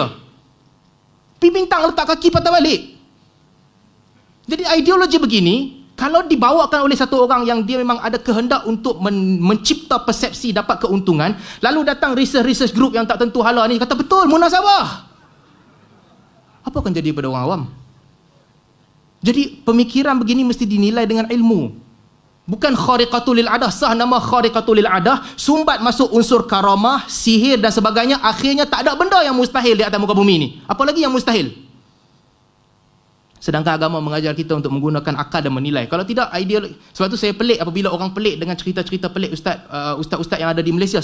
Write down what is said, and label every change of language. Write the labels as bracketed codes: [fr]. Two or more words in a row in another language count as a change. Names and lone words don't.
[ms] Pergi bintang, letak kaki, patah balik. Jadi ideologi begini, kalau dibawakan oleh satu orang yang dia memang ada kehendak untuk mencipta persepsi, dapat keuntungan, lalu datang [en] research group [ms] yang tak tentu hala ni, kata betul, munasabah. Apa akan jadi pada orang awam? Jadi pemikiran begini mesti dinilai dengan ilmu. Bukan [ar] خارقة للعادة, [ms] sah nama [ar] خارقة للعادة, [ms] sumbat masuk unsur karamah, sihir dan sebagainya, akhirnya tak ada benda yang mustahil di atas muka bumi ni. Apalagi yang mustahil. Sedangkan agama mengajar kita untuk menggunakan akal dan menilai. Kalau tidak, ideal. Sebab tu saya pelik apabila orang pelik dengan cerita-cerita pelik ustaz-ustaz yang ada di Malaysia.